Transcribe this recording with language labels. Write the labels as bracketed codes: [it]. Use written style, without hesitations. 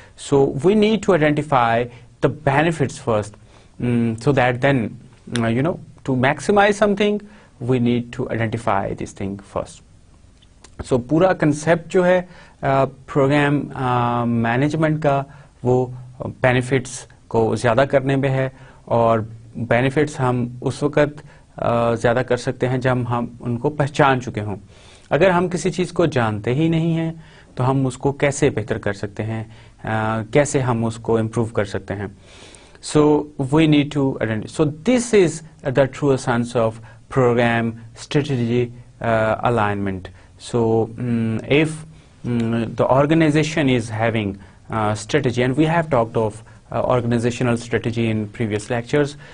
[en] So we need to identify the benefits first, so that then, to maximize something, we need to identify this thing first. [hi] So पूरा concept जो है program management का, वो benefits को ज़्यादा करने में है, और benefits हम उस वक़्त ज़्यादा कर सकते हैं जब हम उनको पहचान चुके हों. अगर हम किसी चीज़ को जानते ही नहीं हैं तो हम उसको कैसे बेहतर कर सकते हैं, कैसे हम उसको improve कर सकते हैं. [en] So we need to identify. So this is the true essence of program strategy alignment. So if the organization is having strategy, and we have talked of organizational strategy in previous lectures.